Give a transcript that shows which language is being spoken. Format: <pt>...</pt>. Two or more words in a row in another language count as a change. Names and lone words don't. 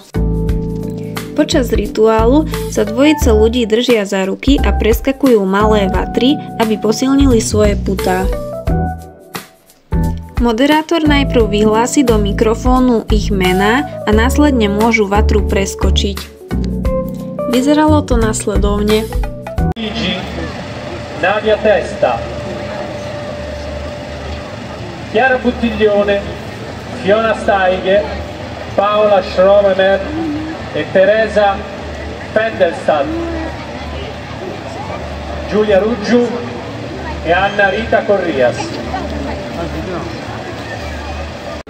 <sk>Počas rituálu sa dvojice ľudí držia za ruky a preskakujú malé vatry, aby posilnili svoje putá. Moderátor najprv vyhlási do mikrofónu ich mená a následne môžu vatru preskočiť. Vyzeralo to nasledovne.</sk> <it>Nadia Testa, Chiara Buttiglione, Fiona Steige, Paola Schroemer e Teresa Fendelstad, Giulia Ruggiu e Anna Rita Corrias.</it>